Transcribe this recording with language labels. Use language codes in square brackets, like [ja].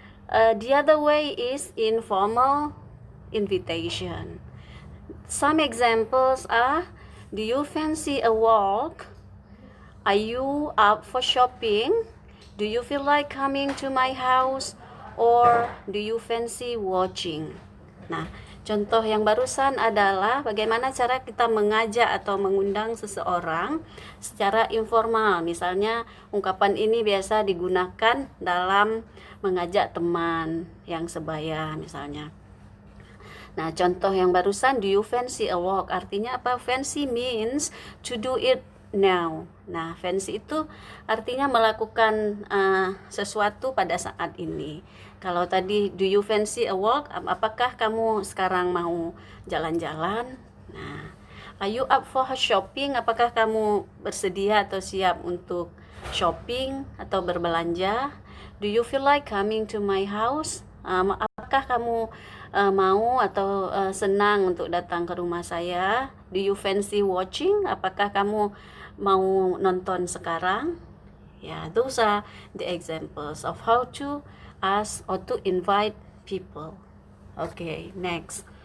[en] The other way is informal invitation. Some examples are, do you fancy a walk? Are you up for shopping? Do you feel like coming to my house? Or do you fancy watching? [id] Nah, contoh yang barusan adalah bagaimana cara kita mengajak atau mengundang seseorang secara informal. Misalnya, ungkapan ini biasa digunakan dalam mengajak teman yang sebaya misalnya. Nah, contoh yang barusan, [en] do you fancy a walk? [id] Artinya apa? [en] Fancy means to do it now. [id] Nah, fancy itu artinya melakukan sesuatu pada saat ini. Kalau tadi, [en] do you fancy a walk? [id] Apakah kamu sekarang mau jalan-jalan? [en] Nah, are you up for shopping? [id] Apakah kamu bersedia atau siap untuk shopping atau berbelanja? [en] Do you feel like coming to my house? [id] Apakah kamu mau atau senang untuk datang ke rumah saya? [en] Do you fancy watching? [id] Apakah kamu mau nonton sekarang? [en] Those are the examples of how to ask or to invite people. Okay, next.